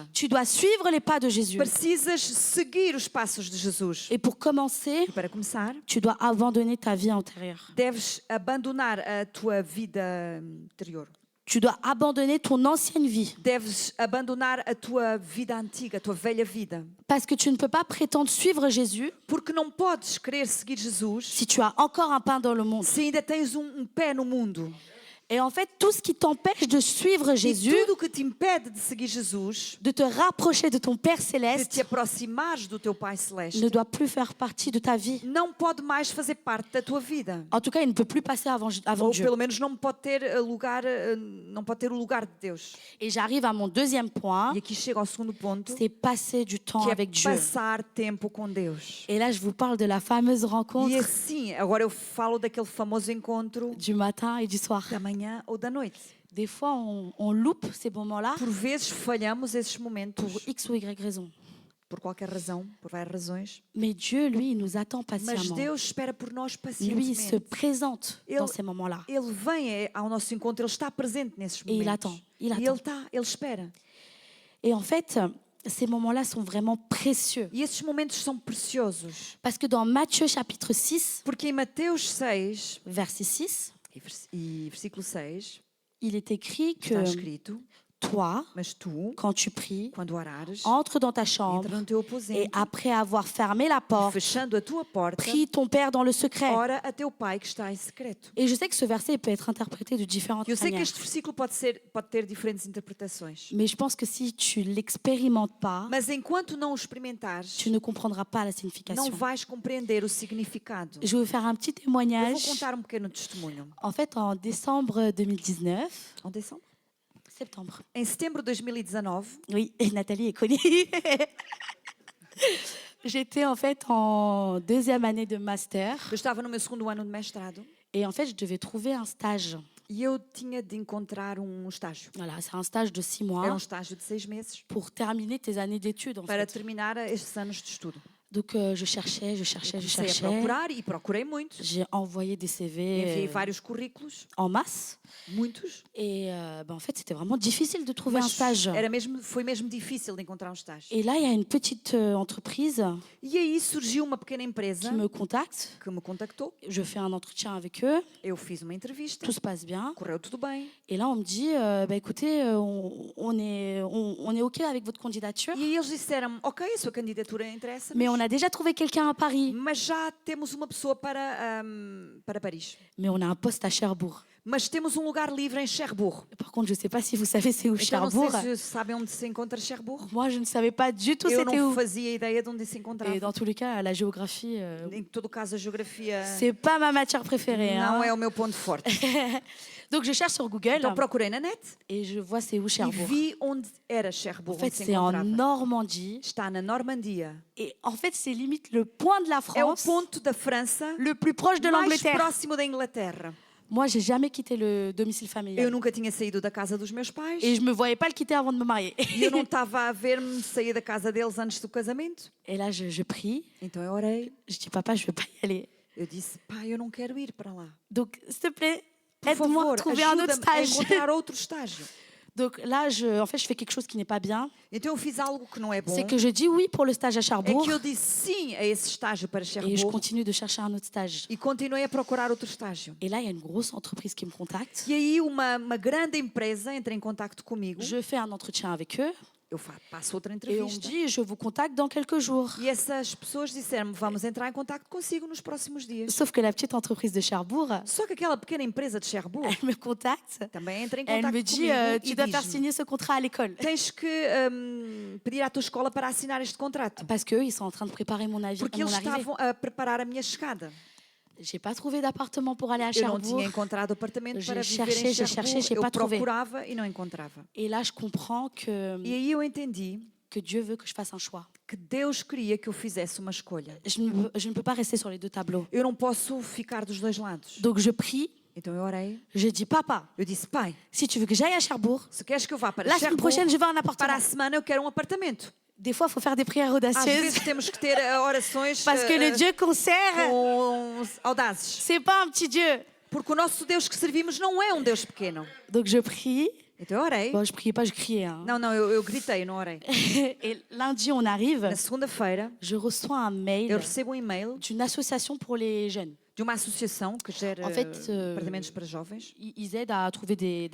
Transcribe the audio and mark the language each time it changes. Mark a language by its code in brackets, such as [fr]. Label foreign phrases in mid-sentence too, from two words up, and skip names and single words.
[fr] Tu dois suivre les pas de Jésus. [pt] Precisas seguir os passos de Jesus. [fr] Et pour commencer, [pt] E para começar, [fr] tu dois abandonner ta vie antérieure. [pt] deves abandonar a tua vida anterior. [fr] Tu dois abandonner ton ancienne vie. [pt] Deves abandonar a tua vida antiga, a tua velha vida. [fr] Parce que tu ne peux pas prétendre suivre Jésus [pt] Porque não podes querer seguir Jesus [fr] si tu as encore un pain dans le monde. [pt] se ainda tens pé no mundo. [fr] Et en fait, tout ce qui t'empêche de suivre [pt] E [fr] Jésus, [pt] tudo o que te impede de seguir Jesus, [fr] de te rapprocher de ton Père de céleste, [pt] te aproximares do teu Pai [fr] ne [pt] Celeste, [fr] doit plus faire partie de ta vie. [pt] não pode mais fazer parte da tua vida. [fr] En tout cas, il ne peut plus passer avant [pt] Ou [fr] Dieu. [pt] pelo menos não pode ter lugar, não pode ter o lugar de Deus. [fr] Et j'arrive à mon deuxième point, [pt] E aqui chega ao segundo ponto, [fr] c'est passer du temps [pt] que [fr] avec [pt] é [fr] Dieu. [pt] passar tempo com Deus. [fr] Et là, je vous parle de la fameuse [pt] E [fr] rencontre [pt] assim, agora eu falo daquele famoso encontro [fr] du matin et du soir. [pt] da manhã ou da noite. [fr] Des fois, on loupe ces moments-là [pt] Por vezes falhamos esses momentos [fr] pour X ou Y raison. [pt] por qualquer razão, por várias razões. [fr] Mais Dieu, lui, il nous attend [pt] Mas [fr] patiemment. [pt] Deus espera por nós [fr] Lui, il se [pt] pacientemente. [fr] présente [pt] Ele- [fr] dans ces moments-là. [pt] Ele vem ao nosso encontro, ele está presente nesses E ele momentos. [fr] attend, ele [pt] E [fr] attend. [pt] ele espera. [fr] Et en fait, ces moments-là sont vraiment précieux. [pt] E esses momentos são preciosos. [fr] Parce que dans Matthieu chapitre 6, [pt] Porque em Mateus 6, [fr] verset 6, [pt] e versículo 6, [fr] il est écrit que [pt] está escrito: [fr] toi, [pt] Mas tu, [fr] quand tu pries, [pt] quando orares, [fr] entre dans ta [pt] entra [fr] chambre [pt] no teu [fr] et [pt] aposento, [fr] après avoir fermé la porte, [pt] fechando a tua porta, [fr] prie ton Père dans le secret. [pt] ora a teu pai que está em secreto. [fr] Et je sais que ce verset peut être interprété de différentes [pt] Eu sei que [fr] manières. [pt] este versículo pode ter diferentes interpretações. [fr] Mais je pense que si tu l'expérimentes pas, [pt] Mas enquanto não o experimentares, [fr] tu ne comprendras pas la [pt] não [fr] signification. [pt] vais compreender o significado. [fr] Je vais vous faire un petit [pt] Eu vou [fr] témoignage. [pt] contar um pequeno testemunho. [fr] En fait, en décembre 2019, En décembre? septembre, [pt] Em setembro de 2019, [fr] oui, et Nathalie est connue. J'étais en fait en deuxième année de master [pt] eu estava no meu segundo ano de mestrado [fr] et en fait, je devais trouver un stage. [pt] e eu tinha de encontrar estágio. [fr] Voilà, c'est un stage de 6 [pt] Era [fr] mois [pt] estágio de 6 meses [fr] pour terminer tes années d'études. En [pt] para [fr] fait. [pt] terminar estes anos de estudo. [fr] Donc, je cherchais. [pt] Comecei a procurar e procurei muito. [fr] J'ai envoyé des CV [pt] Enviei vários currículos, [fr] en masse. [pt] muitos. [fr] Et en fait, c'était vraiment difficile de trouver un [pt] Mas [fr] stage. [pt] foi mesmo difícil de encontrar estágio. [fr] Et là, il y a une petite entreprise [pt] E aí surgiu uma pequena empresa [fr] qui me contacte. [pt] que me contactou. [fr] Je fais un entretien avec eux. [pt] Eu fiz uma entrevista, [fr] Tout se passe bien. [pt] correu tudo bem. [fr] Et là, on me dit, écoutez, on est OK avec votre candidature, [pt] E aí eles disseram: Ok, a sua candidatura interessa, [fr] mais on a déjà trouvé quelqu'un à Paris. [pt] mas já temos uma pessoa para Paris. [fr] Mais on a un poste à Cherbourg. [pt] Mas temos um lugar livre em Cherbourg. [fr] Par contre, je ne sais pas si vous savez c'est où [pt] Então não [fr] Cherbourg. [pt] sei se sabem onde se encontra Cherbourg. [fr] Moi, je ne savais pas du tout [pt] Eu [fr] c'était [pt] não [fr] où. [pt] fazia ideia de onde se encontrava. [fr] Et dans tous les cas, la géographie, [pt] Em todo o caso, a geografia [fr] c'est pas ma matière préférée. [pt] não [fr] hein. [pt] é o meu ponto forte. [fr] Donc, je cherche sur Google [pt] Então procurei na net [fr] et je vois c'est où [pt] e [fr] Cherbourg. [pt] vi onde era [fr] En [pt] Cherbourg, [fr] fait, [pt] onde se [fr] c'est en [pt] encontrava. [fr] Normandie. [pt] Está na Normandia. [fr] Et en fait, c'est limite le point de la [pt] É o [fr] France [pt] ponto da França [fr] le plus proche de [pt] mais [fr] l'Angleterre. [pt] próximo da Inglaterra. [fr] Moi, j'ai jamais quitté le domicile familial. [pt] Eu nunca tinha saído da casa dos meus pais [fr] Et je me voyais pas le quitter avant de me marier. [pt] e eu não estava a ver-me sair da casa deles antes do casamento. [fr] Et là, je prie. [pt] Então eu orei. [fr] Je dis, papa, je veux pas y aller. [pt] Eu disse: Pai, eu não quero ir para lá. [fr] Donc, s'il te plaît, [pt] Por [fr] aide-moi à [pt] favor, [fr] trouver un autre [pt] ajuda-me a [fr] stage. [pt] encontrar outro estágio. [fr] Donc là, en fait, je fais quelque chose qui n'est pas bien. [pt] Então eu fiz algo que não é bom. [fr] C'est que je dis oui pour le stage à [pt] É [fr] Cherbourg. [pt] que eu disse sim a esse estágio para [fr] Et je [pt] Cherbourg [fr] continue de chercher un autre stage. [pt] e continuei a procurar outro estágio. [fr] Et là, il y a une grosse entreprise qui me contacte. [pt] E aí uma grande empresa entra em contacto comigo. [fr] Je fais un entretien avec eux. [pt] Eu passo outra [fr] Et on me [pt] entrevista. [fr] dit, je vous contacte dans quelques jours. [pt] E essas pessoas disseram-me: Vamos entrar em contacto consigo nos próximos dias. [fr] Sauf que la petite entreprise de Cherbourg, [pt] Só que aquela pequena empresa de Cherbourg [fr] elle me contacte. [pt] também entra em [fr] Elle [pt] contacto [fr] me dit, [pt] comigo [fr] tu [pt] e [fr] dois faire [pt] diz-me: [fr] signer ce contrat à l'école. [pt] Tens que pedir à tua escola para assinar este contrato. [fr] Parce qu'eux, ils sont en train de préparer mon [pt] Porque [fr] mon [pt] eles [fr] arrivée. [pt] estavam a preparar a minha chegada. [fr] J'ai pas trouvé d'appartement pour aller à [pt] Eu não [fr] Cherbourg. [pt] tinha encontrado apartamento [fr] J'ai [pt] para viver [fr] cherché, [pt] em [fr] j'ai [pt] Cherbourg. [fr] cherché, j'ai [pt] Eu [fr] pas trouvé. [pt] procurava e não encontrava. [fr] Et là, je comprends [pt] E aí eu entendi [fr] que Dieu veut que je fasse un choix. [pt] que Deus queria que eu fizesse uma escolha. [fr] Je ne peux pas rester sur les deux tableaux. [pt] Eu não posso ficar dos dois lados. [fr] Donc, je prie. [pt] Então eu orei. [fr] Je dis, papa, [pt] Eu disse: Pai, [fr] si tu veux que j'aille à Cherbourg, [pt] se queres que eu vá para [fr] la semaine [pt] Cherbourg, [fr] prochaine, je veux un [pt] para [fr] appartement. [pt] a semana eu quero um apartamento. [fr] Des fois, il faut faire des prières [pt] Às [fr] audacieuses. [pt] vezes temos que ter orações [fr] Parce que le Dieu qu'on sert, [pt] audazes. [fr] c'est pas un petit Dieu. [pt] Porque o nosso Deus que servimos não é um Deus pequeno. [fr] Donc, je prie. [pt] Então eu orei. [fr] Bon, je priais pas, je criais. hein. [pt] Não, eu gritei, não orei. [fr] Et lundi, on arrive. [pt] Na segunda-feira, [fr] Je reçois un mail [pt] eu recebo um e-mail [fr] d'une association pour les jeunes. [pt] de uma associação que gera [fr] En fait, [pt] apartamentos para jovens. [fr] Ils aident à trouver des